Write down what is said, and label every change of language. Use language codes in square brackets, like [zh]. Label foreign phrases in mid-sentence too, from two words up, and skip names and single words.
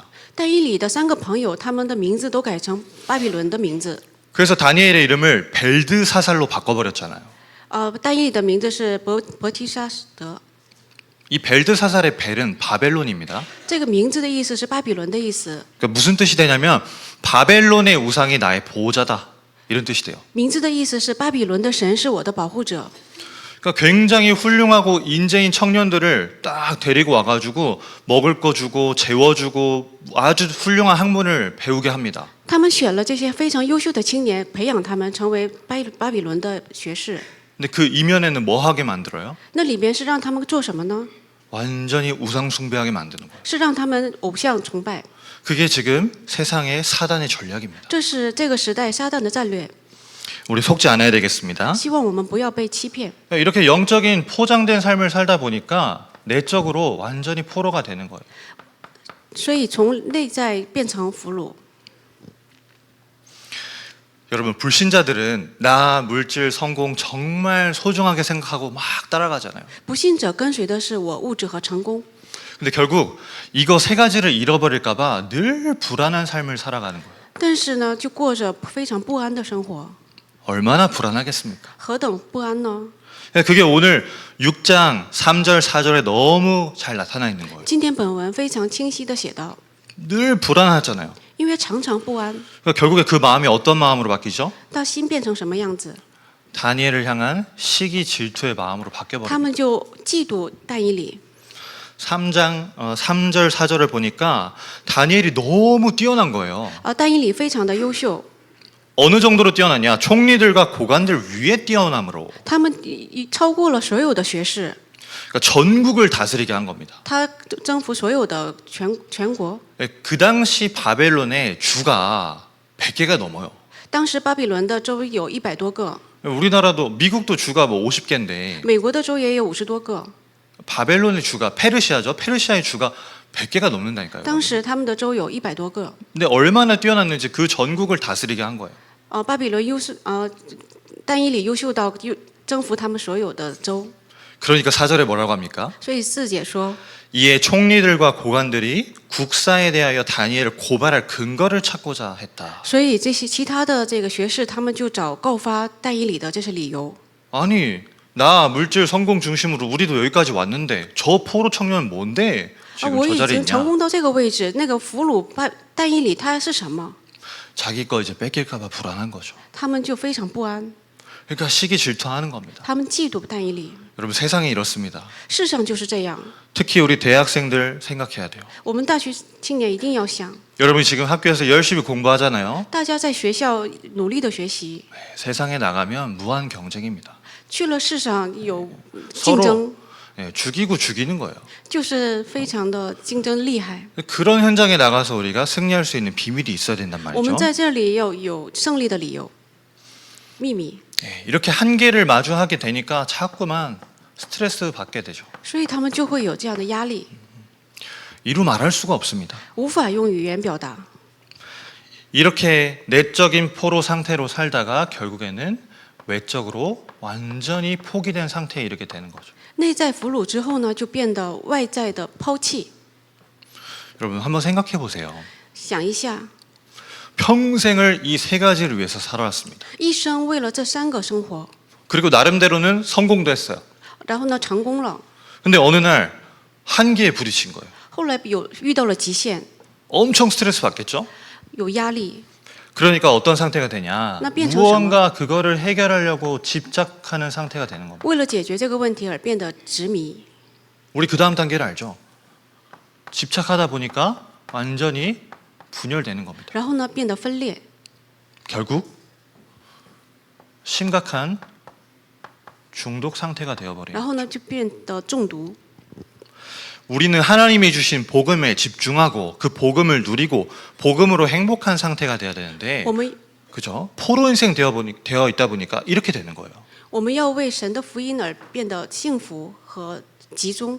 [zh] 但以理的3个朋友，他们的名字都改成巴比伦的名字。 [ko] 그래서 다니엘의 이름을 벨드사살로 바꿔버렸잖아요. [zh] 但以理的名字是伯提沙德， [ko] 이 벨드사살의 벨은 바벨론입니다. [zh] 这个名字的意思是巴比伦的意思。 [ko] 그러니까 무슨 뜻이 되냐면 바벨론의 우상이 나의 보호자다 이런 뜻이 돼요. [zh] 名字的意思是巴比伦的神是我的保护者。 [ko] 그러니까 굉장히 훌륭하고 인재인 청년들을 딱 데리고 와가지고 먹을 거 주고 재워주고 아주 훌륭한 학문을 배우게 합니다. [zh] 他们选了这些非常优秀的青年，培养他们成为巴比伦的学士。 [ko] 근데 그 이면에는 뭐 하게 만들어요? [zh] 那里边是让他们做什么呢？ [ko] 완전히 우상 숭배하게 만드는 거예요. [zh] 是让他们偶像崇拜。 [ko] 그게 지금 세상의 사단의 전략입니다. [zh] 这是这个时代撒旦的战略。 [ko] 우리 속지 않아야 되겠습니다. [zh] 希望我们不要被欺骗。 [ko] 이렇게 영적인 포장된 삶을 살다 보니까 내적으로 완전히 포로가 되는 거예요. [zh] 所以从内在变成俘虏。 [ko] 여러분 불신자들은 나 물질 성공 정말 소중하게 생각하고 막 따라가잖아요. [zh] 不信者跟随的是我物质和成功， [ko] 근데 결국 이거 세 가지를 잃어버릴까 봐 늘 불안한 삶을 살아가는 거예요. [zh] 但是呢，就过着非常不安的生活。 [ko] 얼마나 불안하겠습니까? [zh] 何等不安呢？ [ko] 그게 오늘 6장 3절 4절에 너무 잘 나타나 있는 거예요. [zh] 今天本文非常清晰的写道， [ko] 늘 불안하잖아요. [zh] 因为常常不安， [ko] 그러니까 결국에 그 마음이 어떤 마음으로 바뀌죠? [zh] 到心变成什么样子， [ko] 다니엘을 향한 시기 질투의 마음으로 [zh] 他 [ko] 바뀌어버려요. [zh] 们就嫉妒但以理。 [ko] 3장 3절 4절을 보니까 다니엘이 너무 뛰어난 거예요. [zh] 但以理非常的优秀， [ko] 어느 정도로 뛰어났냐? 총리들과 고관들 위에 뛰어남으로. [zh] 他们超过了所有的学士， [ko] 그러니까 전국을 다스리게 한 겁니다. [zh] 他征服所有的全国。 [ko] 그 당시 바벨론의 주가 100개가 넘어요. [zh] 当时巴比伦的州有100多个， [ko] 우리나라도 미국도 주가 뭐 50개인데 [zh] 美国的州也有50多个。 [ko] 바벨론의 주가 페르시아죠. 페르시아의 주가 100개가 넘는다니까요. [zh] 当时他们的州有100多个。 [ko] 근데 얼마나 뛰어났는지 그 전국을 다스리게 한 거예요. [zh] 巴比伦优秀，但以理优秀到征服他们所有的州。 [ko] 그러니까 4절에 뭐라고 합니까? [zh] 所以4节说， [ko] 이에 총리들과 고관들이 국사에 대하여 다니엘을 고발할 근거를 찾고자 했다. [zh] 所以这些其他的这个学士，他们就找告发但以理的这是理由。 [ko] 아니 나 물질 성공 중심으로 우리도 여기까지 왔는데 저 포로 청년은 뭔데 [zh] 啊， [ko] 지금 [zh] 我 [ko] 저 [zh] 已 [ko] 자리에 [zh] 经成 [ko] 있냐? [zh] 功到这个位置，那个俘虏但以理他是什么？ [ko] 자기 거 이제 뺏길까 봐 불안한 거죠. [zh] 他们就非常不安， [ko] 그러니까 시기 질투하는 겁니다. [zh] 他们嫉妒但以理。 [ko] 여러분 세상이 이렇습니다. [zh] 世上就是这样， [ko] 특히 우리 대학생들 생각해야 돼요. [zh] 我们大学青年一定要想， [ko] 여러분이 지금 학교에서 열심히 공부하잖아요. [zh] 大家在学校努力的学习， [ko] 세상에 나가면 무한 경쟁입니다. [zh] 去了世上有竞争， [ko] 죽이고 죽이는 거예요. [zh] 就是非常的竞争厉害。 [ko] 그런 현장에 나가서 우리가 승리할 수 있는 비밀이 있어야 된단 [zh] 我们 [ko] 말이죠. [zh] 在这里要有胜利的理由，秘密。 [ko] 이렇게 한계를 마주하게 되니까 자꾸만 스트레스 받게 되죠. [zh] 所以他们就会有这样的压力， [ko] 이루 말할 수가 없습니다. [zh] 无法用语言表达。 [ko] 이렇게 내적인 포로 상태로 살다가 결국에는 외적으로 완전히 포기된 상태에 이르게 되는 거죠. [zh] 内在俘虏之后呢，就变得外在的抛弃。 [ko] 여러분 한번 생각해 보세요. [zh] 想一下， [ko] 평생을 이 세 가지를 위해서 살아왔습니다. [zh] 一生为了这3个生活， [ko] 그리고 나름대로는 성공도 했어요. [zh] 然后呢成功了， [ko] 근데 어느 날 한계에 부딪힌 거예요. [zh] 后来遇到了极限， [ko] 엄청 스트레스 받겠죠? [zh] 有压力， [ko] 그러니까 어떤 상태가 되냐? [zh] 나 变成 [ko] 무언가 그거를 해결하려고 집착하는 상태가 되는 겁니다. [zh] 为了解决这个问题而变得执迷。 [ko] 우리 그 다음 단계를 알죠? 집착하다 보니까 완전히 분열되는 겁니다. [zh] 然后呢，变得分裂， [ko] 결국 심각한 중독 상태가 [zh] 然 [ko] 되어버려요. [zh] 后呢就变得中毒。 [ko] 우리는 하나님이 주신 복음에 집중하고 그 복음을 누리고 복음으로 행복한 상태가 돼야 되는데 [zh] 我们 [ko] 그죠? 포로 인생 되어 있다 보니까 이렇게 되는 거예요. [zh] 我们要为神的福音而变得幸福和集中。